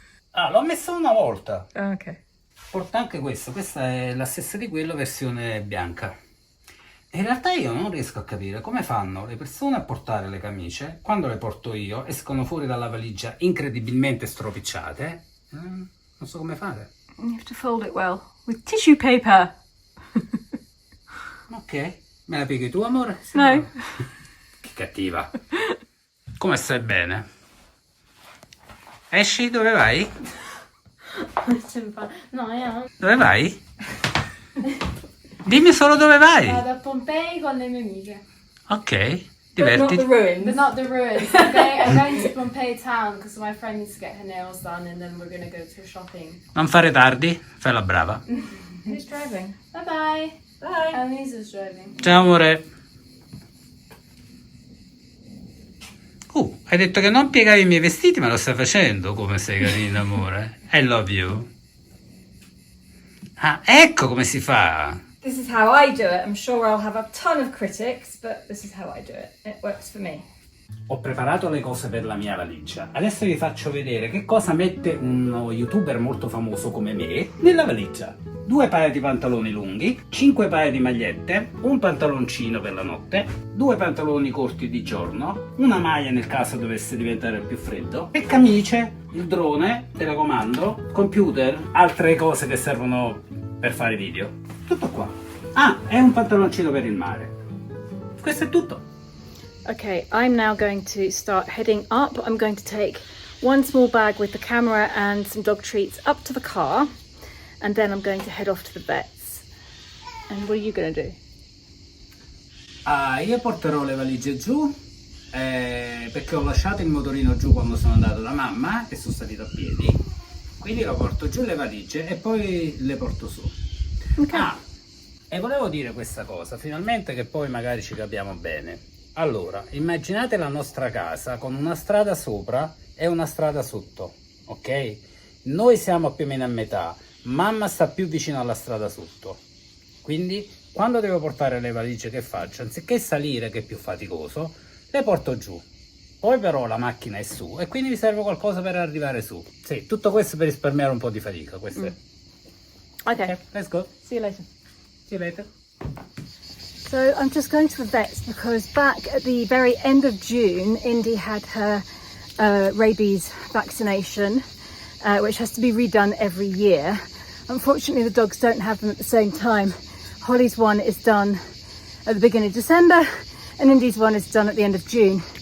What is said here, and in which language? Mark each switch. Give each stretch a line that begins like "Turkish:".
Italian: Ah, l'ho messa una volta. Ok. Porta anche questa è la stessa di quello, versione bianca. In realtà io non riesco a capire come fanno le persone a portare le camicie, quando le porto io escono fuori dalla valigia incredibilmente stropicciate. Non so come fare.
English: You have to fold it well with tissue paper.
Italian: Ok, me la pieghi tu, amore? Sì, No. Che cattiva. Come stai bene? Esci, dove vai? No, io Dove vai? Dimmi solo dove vai. vado a Pompei con le mie amiche. Ok,
English: But not
Italian: divertiti.
English: the ruins. But not the ruins. I'm going to Pompei town because my friend needs to get her nails done, and then we're going to go to shopping.
Italian: Non fare tardi, fai la brava.
English: Who's driving? Bye bye. Bye. Annalise driving.
Italian: Ciao amore. Hai detto che non piegavi i miei vestiti, ma lo stai facendo. Come sei carina, amore.
English: I love you.
Italian: Ah, ecco come si fa.
English: This is how I do it. I'm sure I'll have a ton of critics, but this is how I do it. It works for me.
Italian: Ho preparato le cose per la mia valigia. Adesso vi faccio vedere che cosa mette uno youtuber molto famoso come me nella valigia. 2 paia di pantaloni lunghi, 5 paia di magliette, un pantaloncino per la notte, 2 pantaloni corti di giorno, una maglia nel caso dovesse diventare più freddo, e camicie, il drone, telecomando, computer, altre cose che servono per fare video. Tutto qua. Ah, e un pantaloncino per il mare. Questo è tutto.
English: Okay, I'm now going to start heading up. I'm going to take one small bag with the camera and some dog treats up to the car, and then I'm going to head off to the vets. And what are you going to do?
Italian: Ah, io porterò le valigie giù perché ho lasciato il motorino giù quando sono andato da mamma e sono salito a piedi, quindi lo porto giù le valigie e poi le porto su.
English: Okay.
Italian: Ah, e volevo dire questa cosa, finalmente, che poi magari ci capiamo bene. Allora, immaginate la nostra casa con una strada sopra e una strada sotto, ok? Noi siamo più o meno a metà, mamma sta più vicino alla strada sotto, quindi quando devo portare le valigie che faccio? Anziché salire, che è più faticoso, le porto giù. Poi però la macchina è su e quindi mi serve qualcosa per arrivare su. Sì, tutto questo per risparmiare un po' di fatica, questo è.
English: Okay, Ok, let's go. see you later. See you later. So I'm just going to the vets because back at the very end of June, Indy had her rabies vaccination, which has to be redone every year. Unfortunately, the dogs don't have them at the same time. Holly's one is done at the beginning of December and Indy's one is done at the end of June.